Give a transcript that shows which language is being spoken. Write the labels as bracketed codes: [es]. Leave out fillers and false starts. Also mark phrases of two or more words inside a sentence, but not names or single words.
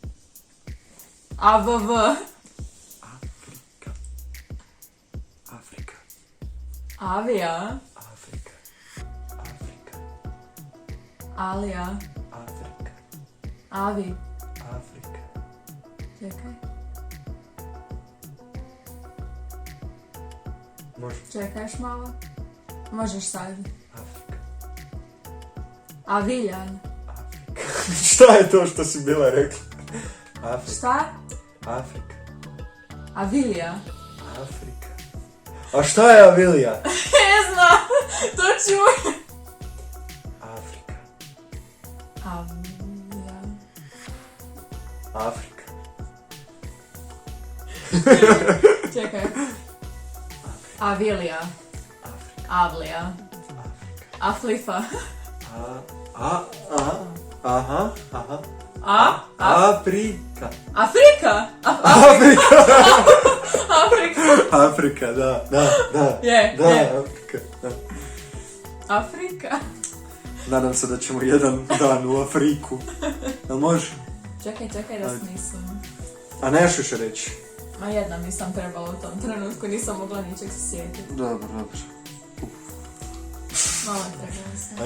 [bs] AVV. Afrika. Avija. Afrika. Alija. Afrika. Avi. Afrika. Čekaj. Može. Čekaš malo? Možeš sad. Afrika. Aviljan. Afrika. Šta je to što si bila rekla? Afrika. Šta? Afrika. Avilija. Afrika. A šta je Avilija? Ne znam, to čuj. Afrika. Avija. Afrika. Čekaj. Avilija. Avlija. Aflifa. Aha. Afrika. Afrika. Afrika. Afrika, da. Je. Afrika, da. Afrika. Nadam se da ćemo jedan dan u Afriku. Jel može? Čekaj da smislim. A nešto još reći? Ma jedna nisam trebala u tom trenutku, nisam mogla ničeg se sjetiti. Dobro. Malo trebala sam.